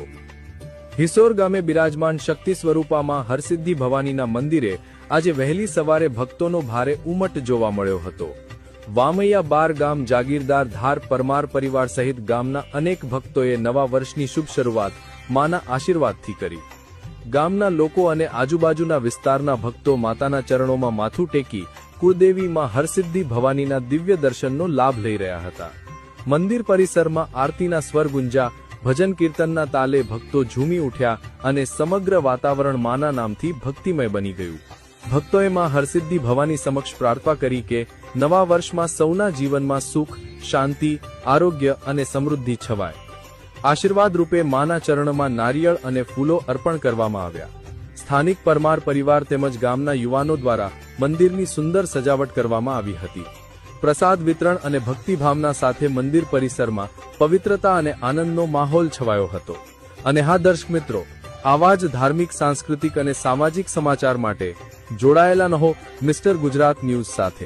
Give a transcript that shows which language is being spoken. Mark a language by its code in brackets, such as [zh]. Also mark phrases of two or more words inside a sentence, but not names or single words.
[gu] હિસોર ગામે બિરાજમાન શક્તિ સ્વરૂપા માં હરસિદ્ધિ ભવાનીના મંદિરે આજ વહેલી સવારે ભક્તોનો ભારે ઉમટ જોવા મળ્યો હતો। વામૈયા બાર ગામ જાગીરદાર ધાર પરમાર પરિવાર સહિત ગામના અનેક ભક્તોએ નવા વર્ષની શુભ શરૂઆત માના આશીર્વાદથી કરી। ગામના લોકો અને આજુબાજુના વિસ્તારના ભક્તો માતાના ચરણોમાં માથું ટેકી કુળદેવી માં હરસિદ્ધિ ભવાનીના દિવ્ય દર્શનનો લાભ લઈ રહ્યા હતા। મંદિર પરિસરમાં આરતીના સ્વર ગુંજ્યા, ભજન કીર્તનના તાલે ભક્તો ઝૂમી ઉઠ્યા અને સમગ્ર વાતાવરણ માના નામથી ભક્તિમય બની ગયું। ભક્તોએ માં હરસિદ્ધિ ભવાની સમક્ષ પ્રાર્થના કરી કે નવા વર્ષમાં સૌના જીવનમાં સુખ, શાંતિ, આરોગ્ય અને સમૃદ્ધિ છવાય। આશીર્વાદ રૂપે માના ચરણમાં નારિયેળ અને ફૂલો અર્પણ કરવામાં આવ્યા। સ્થાનિક પરમાર પરિવાર તેમજ ગામના યુવાનો દ્વારા મંદિરની સુંદર સજાવટ કરવામાં આવી હતી। પ્રસાદ વિતરણ અને ભક્તિભાવના સાથે મંદિર પરિસરમાં પવિત્રતા અને આનંદનો માહોલ છવાયો હતો। અને હા દર્શક મિત્રો, આવા જ ધાર્મિક, સાંસ્કૃતિક અને સામાજિક સમાચાર માટે જોડાયેલા રહો મિસ્ટર ગુજરાત ન્યૂઝ સાથે।